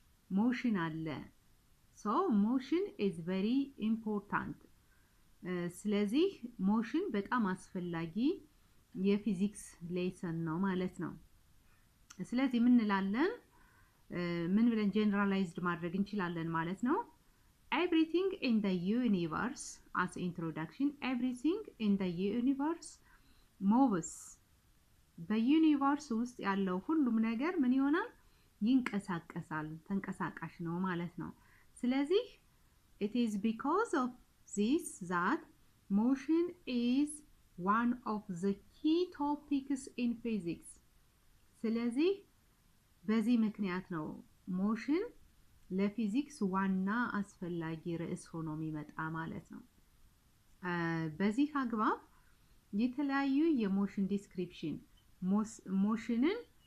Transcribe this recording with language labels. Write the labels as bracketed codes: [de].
[am] ሞሽን አለ። [en] so motion is very important [am] ስለዚህ ሞሽን በጣም አስፈላጊ የፊዚክስ ሌሰን ነው ማለት ነው። ስለዚህ ምን እንላለን? ምን ብለን ጀነራላይዝድ ማድረግ እንችላለን ማለት ነው? [en] everything in the universe as introduction everything in the universe moves [am] በዩኒቨርስ ውስጥ ያለው ሁሉም ነገር ምን ይሆናል? ይንቀሳቀሳል፣ ተንቀሳቃሽ ነው ማለት ነው። ስለዚህ [en] it is because of this that motion is one of the key topics in physics [am] ስለዚህ በዚህ ምክንያት ነው ሞሽን ለፊዚክስ ዋና አስፈላጊ ርዕስ ሆኖ የሚመጣ ማለት ነው። በዚህ አግባብ የተለያዩ የሞሽን ዲስክሪፕሽን ሞሽንን